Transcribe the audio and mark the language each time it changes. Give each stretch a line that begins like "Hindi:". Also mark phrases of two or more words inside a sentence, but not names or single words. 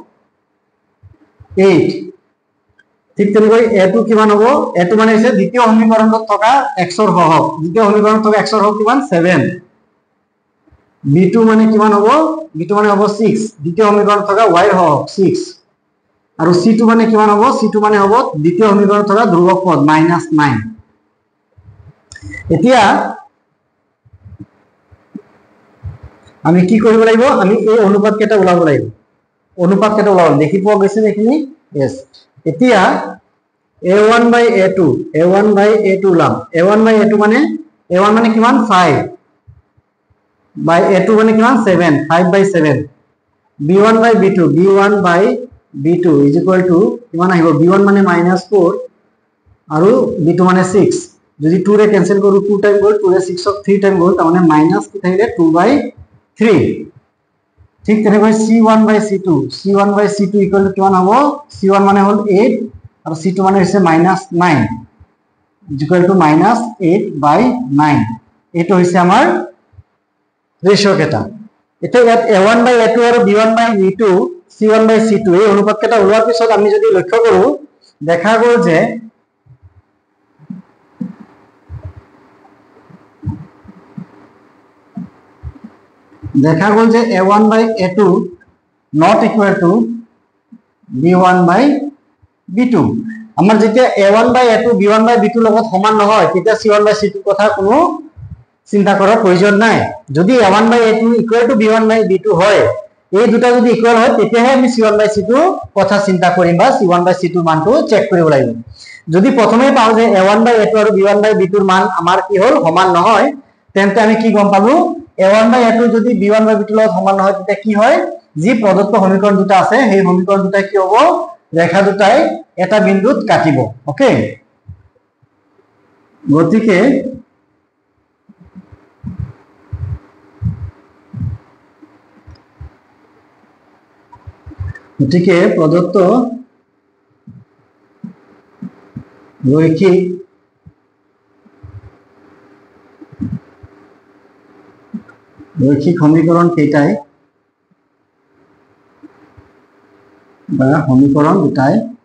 Assamese: 8 ঠিক তেনেকৈ a2 কিমান হ'ব a2 মানে হৈছে দ্বিতীয় সমীকৰণত থকা x ৰ হওক দ্বিতীয় সমীকৰণত থকা x ৰ হওক কিমান 7 b2 মানে কিমান হ'ব b2 মানে হ'ব 6 দ্বিতীয় সমীকৰণত থকা y ৰ হওক 6 আৰু c2 মানে কিমান হ'ব c2 মানে হ'ব দ্বিতীয় সমীকৰণত থকা ধ্ৰুবক পদ -9 এতিয়া আমি কি কৰিব লাগিব আমি এই অনুপাত কেটা ওলাব লাগিব দেখি পোৱা গৈছে এইখিনি यस এতিয়া a1 by a2 ওলাম a1 by a2 মানে a1 মানে কিমান 5 by a2 মানে কিমান 7 5 by 7 b1 by b2
English: is equal to
Assamese: কিমান আহিব b1 মানে -4 আৰু b2 মানে 6 যদি 2 ৰে ক্যান্সেল কৰো 2 টাইম গ'ল 2 ৰে 6 ক 3 টাইম গ'ল তাৰ মানে মাইনাস কি থাকিলে 2/3 ঠিক তেনেকৈ c1 by c2
English: equal to
Assamese: কিমান হ'ব c1 মানে হ'ল 8 আৰু c2 মানে হৈছে -9
English: equal to
Assamese: -8/9 এইটো হৈছে আমাৰ ৰেশিও কেটা এটা ইয়াত a1 by a2 আৰু b1 by b2 c1 by c2 এই অনুপাত কেটা ওলোৱাৰ পিছত আমি যদি লক্ষ্য কৰো দেখা গ'ল যে a1 by a2
English: not equal to
Assamese: b1 by b2 আমাৰ যেতিয়া a1 by a2 b1 by b2 লগত সমান নহয় তেতিয়া c1 by c2 কথা কোনো চিন্তা কৰাৰ প্ৰয়োজন নাই যদি a1 by a2
English: equal to
Assamese: b1 by b2 হয় এই দুটা যদি ইকুৱেল হয় তেতিয়াহে আমি c1 by c2 কথা চিন্তা কৰিম বা c1 by c2 মানটো চেক কৰিব লাগিব যদি প্ৰথমে পাও যে a1 by a2 আৰু b1 by b2 ৰ মান আমাৰ কি হ'ল সমান নহয় তেন্তে আমি কি গম পালো a1 by a2 যদি b1 by b2 লগত সমান নহয় তেতিয়া কি হয় যি প্ৰদত্ত সমীকৰণ দুটা আছে সেই সমীকৰণ দুটা কি হ'ব ৰেখা দুটাই এটা বিন্দুত কাটিব ওকে গতিকে প্রদত্ত রৈখিক সমীকরণ কেইটাই বা সমীকরণ দুটাই